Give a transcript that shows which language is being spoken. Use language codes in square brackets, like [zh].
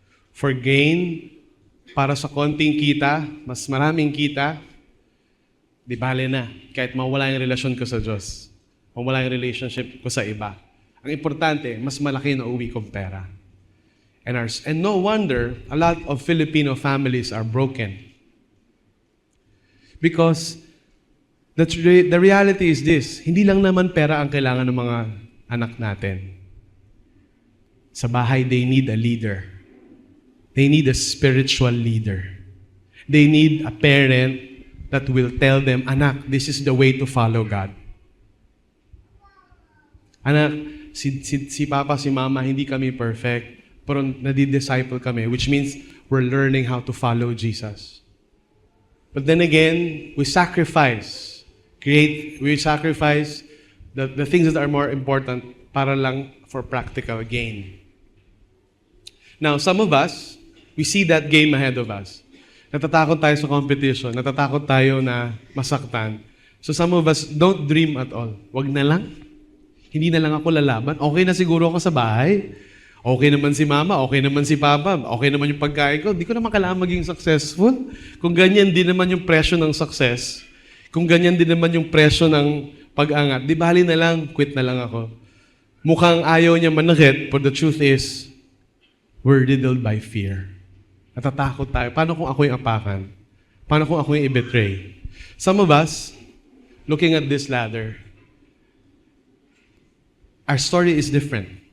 [en] For gain, [tl] para sa konting kita, mas maraming kita, di bale na. Kahit mawala yung relasyon ko sa Diyos, mawala yung relationship ko sa iba. Ang importante, mas malaki na uwi kong pera. [en] And no wonder, a lot of Filipino families are broken. Because the reality is this, [tl] hindi lang naman pera ang kailangan ng mga anak natin. Sa bahay, [en] they need a leader. They need a spiritual leader. They need a parent that will tell them, anak, this is the way to follow God. [tl] Anak, si Papa, si Mama, hindi kami perfect, pero nadi-disciple kami, [en] which means we're learning how to follow Jesus. But then again, we sacrifice the things that are more important [tl] para lang [en] for practical gain. Now, some of us, we see that game ahead of us. [tl] Natatakot tayo sa competition, natatakot tayo na masaktan. [en] So some of us don't dream at all. [tl] Wag na lang. Hindi na lang ako lalaban. Okay na siguro ako sa bahay. Okay naman si Mama, okay naman si Papa, okay naman yung pagkain ko. Di ko naman kailangan maging successful. Kung ganyan din naman yung presyo ng success, kung ganyan din naman yung presyo ng pag-angat, di bali na lang, quit na lang ako. Mukhang ayaw niya manakit, [en] but the truth is, we're riddled by fear. [tl] Natatakot tayo. Paano kung ako yung apakan? Paano kung ako yung i-betray? [en] Some of us, looking at this ladder, our story is different.